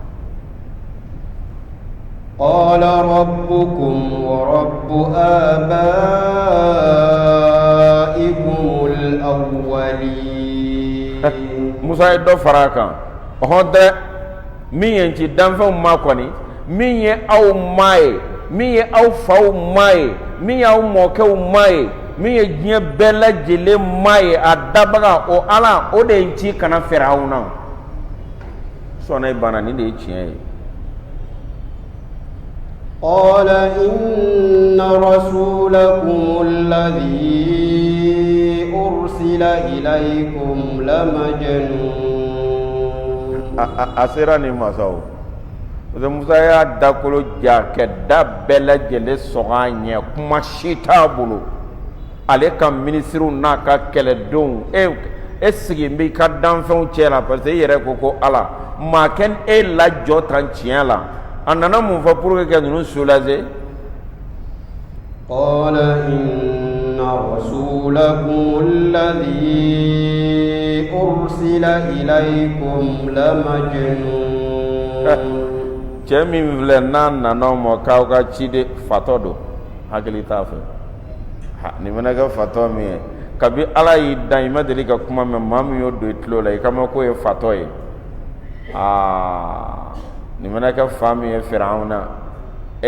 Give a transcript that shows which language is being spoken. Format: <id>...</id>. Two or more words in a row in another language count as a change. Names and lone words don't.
<ar>قال ربكم ورب آبائكم الأولين</ar> <bm>Musa ye dɔ fara a kan ɔhɔn dɛ min ye n ci danfɛnw ma kɔni min ye aw ma ye min ye aw faw ma ye min ye aw mɔkɛw ma ye min ye diɲɛ bɛɛ lajɛlen ma ye a dabaga o Ala o de ye n ci kana Firawuna sɔnna i banna nin de ye tiɲɛ ye</bm> <ar>قال إن رسولكم الذي أرسل إليكم لمجنون</ar> <bm>a sera nin masaw Musa y'a dakolo ja kɛ da bɛɛ lajɛlen sɔgɔ a ɲɛ kuma si t'a bolo ale ka minisiriw n'a ka kɛlɛdenw e sigi n b'i ka danfɛnw cɛ la</bm> <fr>parce que</fr> <bm>e yɛrɛ ko Ala maa kɛ e lajɔ tan tiɲɛ la a nana mun fɔ</bm> <fr>pour que</fr> <bm>ka ninnu soulager</bm> <ar>قال إن رسولكم الذي أرسل إليكم لمجنون</ar> <bm>cɛ min filɛ n'a nana ma k'aw ka ciden fatɔ don hakili t'a fɛ nin fana kɛ fatɔ min ye kabi Ala y'i dan i ma deli ka kuma mɛn maa min y'o don i tulo la i kama k'o ye fatɔ ye nin fana kɛ fa min ye Firawuna e</bm>